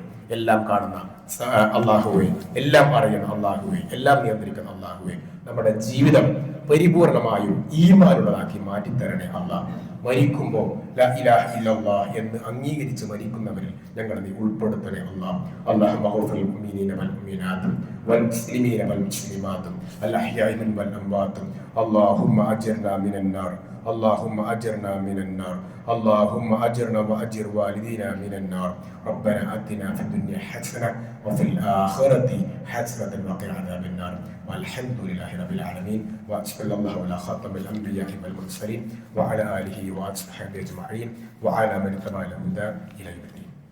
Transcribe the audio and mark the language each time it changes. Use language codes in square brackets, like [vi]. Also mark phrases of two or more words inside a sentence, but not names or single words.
[ml] എല്ലാം കാണുന്ന അള്ളാഹുവേ, എല്ലാം അറിയുന്ന അള്ളാഹുവേ, എല്ലാം നിയന്ത്രിക്കുന്ന അള്ളാഹുവേ, നമ്മുടെ ജീവിതം പരിപൂർണമായും ഈമാനുള്ളതാക്കി മാറ്റിത്തരണേ അള്ളാഹ്. മരിക്കുമ്പോൾ [ar] لا إله إلا الله [ml] എന്ന് അംഗീകരിച്ച് മരിക്കുന്നവരിൽ ഞങ്ങളെ നീ ഉൾപ്പെടുത്തണേ അള്ളാഹ്. [ar] اللهم اغفر للمؤمنين والمؤمنات والمسلمين والمسلمات الأحياء منهم والأموات. اللهم أجرنا من النار اللهم أجرنا من النار اللهم أجرنا وأجر والدينا من النار ربنا آتنا في الدنيا حسنة وفي الآخرة حسنة وقنا عذاب النار والحمد لله رب العالمين وصلى الله على خاتم الأنبياء والمرسلين وعلى آله وأصحابه أجمعين وعلى من تبع الهدى إلى يوم الدين.